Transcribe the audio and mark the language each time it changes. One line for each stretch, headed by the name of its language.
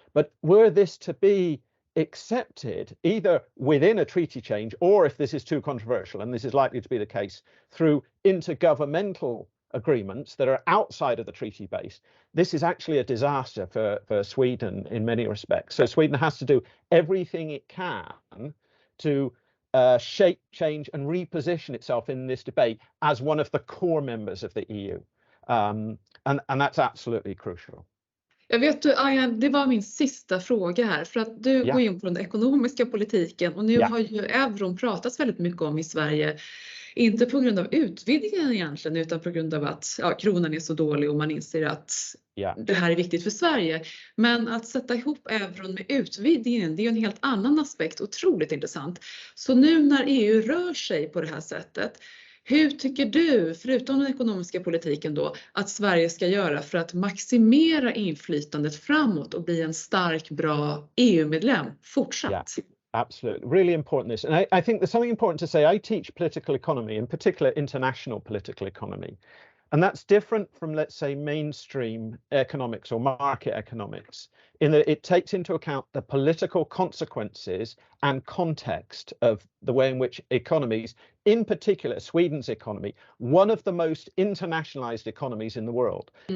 English: But were this to be accepted either within a treaty change, or if this is too controversial, and this is likely to be the case, through intergovernmental agreements that are outside of the treaty base, this is actually a disaster for Sweden in many respects. So Sweden has to do everything it can to shape, change and reposition itself in this debate as one of the core members of the EU. And that's absolutely crucial.
Swedish: Jag vet du, Arjan, det var min sista fråga här, för att du går in på den ekonomiska politiken och nu har ju euron pratats väldigt mycket om i Sverige. Inte på grund av utvidgningen egentligen, utan på grund av att kronan är så dålig och man inser att det här är viktigt för Sverige. Men att sätta ihop euron med utvidgningen, det är ju en helt annan aspekt, otroligt intressant. Så nu när EU rör sig på det här sättet, hur tycker du, förutom den ekonomiska politiken då, att Sverige ska göra för att maximera inflytandet framåt och bli en stark, bra EU-medlem fortsatt?
English: Yeah, absolutely. Really important this. And I think there's something important to say. I teach political economy, in particular international political economy. And that's different from, let's say, mainstream economics or market economics, in that it takes into account the political consequences and context of the way in which economies, in particular Sweden's economy, one of the most internationalized economies in the world.